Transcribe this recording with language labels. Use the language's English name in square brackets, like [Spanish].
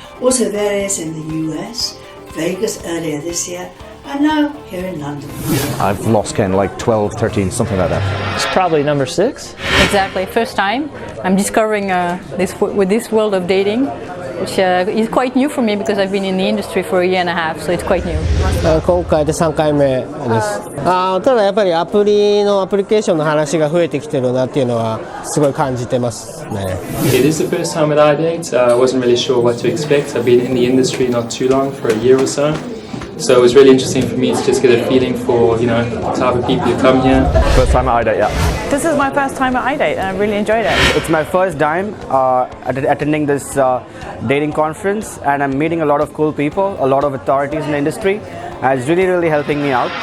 [English] Also various in the US, Vegas earlier this year, and now here in London. I've lost count, like 12, 13, something like that. It's probably number 6. Exactly, first time I'm discovering this world of dating, which is quite new for me because I've been in the industry for a year and a half, so it's quite new. [Japanese] 今回で3回目です。ただやっぱりアプリケーションの話が増えてきてるなっていうのはすごい感じてますね。 [English] It is the first time at iDate. I wasn't really sure what to expect. I've been in the industry not too long, for a year or so. So it was really interesting for me to just get a feeling for, the type of people who come here. First time at iDate, yeah. This is my first time at iDate, and I really enjoyed it. It's my first time attending this dating conference, and I'm meeting a lot of cool people, a lot of authorities in the industry, and it's really, really helping me out.